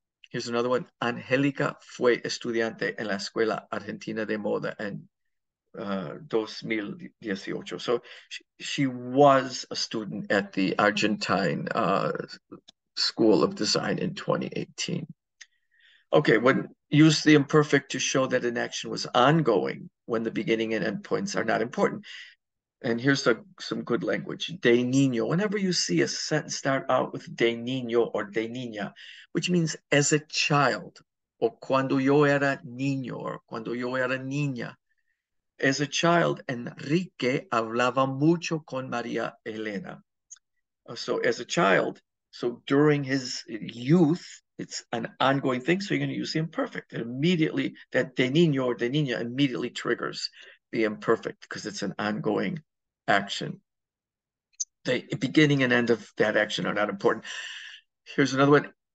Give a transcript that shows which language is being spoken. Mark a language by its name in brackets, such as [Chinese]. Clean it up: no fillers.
[English] Here's another one. [Spanish] Angélica fue estudiante en la Escuela Argentina de Moda en 2018. [English] So she was a student at the Argentine School of Design in 2018. Okay, use the imperfect to show that an action was ongoing when the beginning and end points are not important. And here's some good language. De niño. Whenever you see a sentence start out with de niño or de niña, which means as a child, [Spanish] o cuando yo era niño, or cuando yo era niña. [English] As a child, [Spanish] Enrique hablaba mucho con María Elena. [English] So as a child, so during his youth, it's an ongoing thing. So you're going to use the imperfect. And immediately, that de niño or de niña immediately triggers the imperfect because it's an ongoing action. The beginning and end of that action are not important. Here's another one.